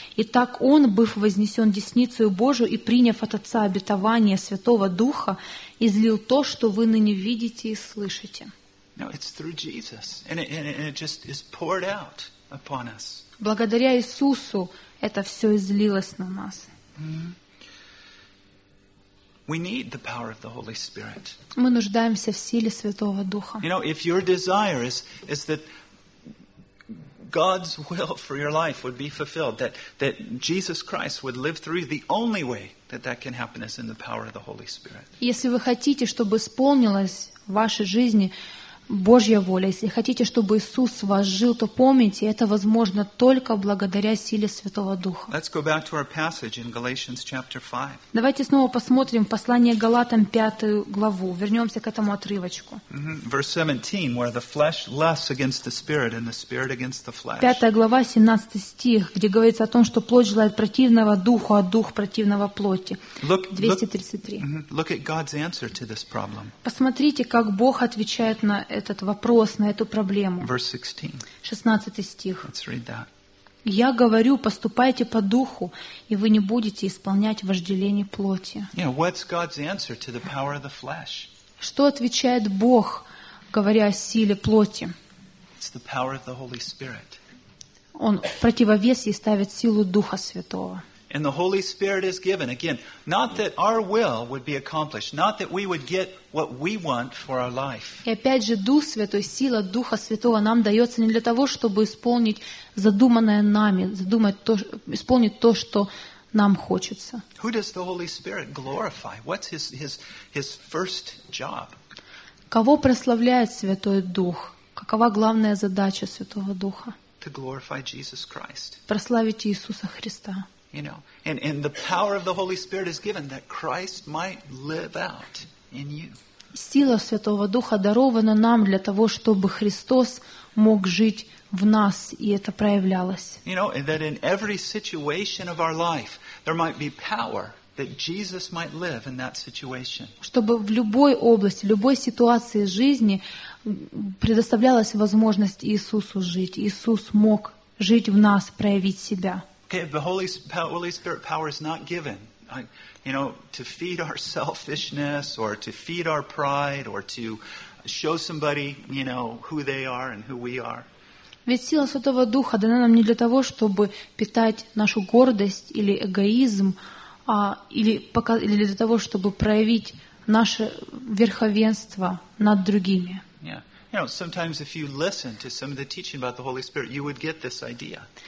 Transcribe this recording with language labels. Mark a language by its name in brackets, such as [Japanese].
[Russian] И так Он, быв вознесен десницею Божию и приняв от Отца обетование Святого Духа, излил то, что вы ныне видите и слышите». Благодаря Иисусу это все излилось на нас. [English] We need the power of the Holy Spirit. [Russian] Мы нуждаемся в силе Святого Духа. [English] You know, if your desire is that God's will for your life would be fulfilled, that Jesus Christ would live through you, the only way that can happen is in the power of the Holy Spirit. [Russian] Если вы хотите, чтобы исполнилось в вашей жизни Божья воля. Если хотите, чтобы Иисус в вас жил, то помните, это возможно только благодаря силе Святого Духа. [English] Let's go back to our passage in Galatians chapter 5. [Russian] Давайте снова посмотрим послание Галатам, 5 главу. Вернемся к этому отрывочку. [English] Verse 17, where the flesh lusts against the spirit and the spirit against the flesh. [Russian] 5 глава, 17 стих, где говорится о том, что плоть желает противного духу, а дух противного плоти. 233. [English] Look at God's answer to this problem. [Russian] Посмотрите, как Бог отвечает на этот вопрос, на эту проблему. 16 стих. [English] Let's read that. [Russian] «Я говорю, поступайте по духу, и вы не будете исполнять вожделение плоти». [English] Yeah, what's God's answer to the power of the flesh? [Russian] Что отвечает Бог, говоря о силе плоти? [English] It's the power of the Holy Spirit. [Russian] Он в противовес ей ставит силу Духа Святого. [English] And the Holy Spirit is given. Again, not that our will would be accomplished, not that we would get what we want for our life. [Russian] И опять же, Дух Святой, сила Духа Святого нам дается не для того, чтобы исполнить задуманное нами, исполнить то, что нам хочется. [English] Who does the Holy Spirit glorify? What's his first job? [Russian] Кого прославляет Святой Дух? Какова главная задача Святого Духа? [English] To glorify Jesus Christ. [Russian] Прославить Иисуса Христа. [English] You know, and the power of the Holy Spirit is given that Christ might live out in you. [Russian] Сила Святого Духа дарована нам для того, чтобы Христос мог жить в нас, и это проявлялось. [English] You know, that in every situation of our life there might be power that Jesus might live in that situation. [Russian] Чтобы в любой области, в любой ситуации жизни предоставлялась возможность Иисусу жить, Иисус мог жить в нас, проявить себя. [English] Okay, the Holy Spirit power is not given, you know, to feed our selfishness or to feed our pride or to show somebody, you know, who they are and who we are. [Russian] Ведь сила Святого Духа дана нам не для того, чтобы питать нашу гордость или эгоизм, а или для того, чтобы проявить наше верховенство над другими. [English] Yeah, you know, sometimes if you listen to some of the teaching about the Holy Spirit, you would get this idea.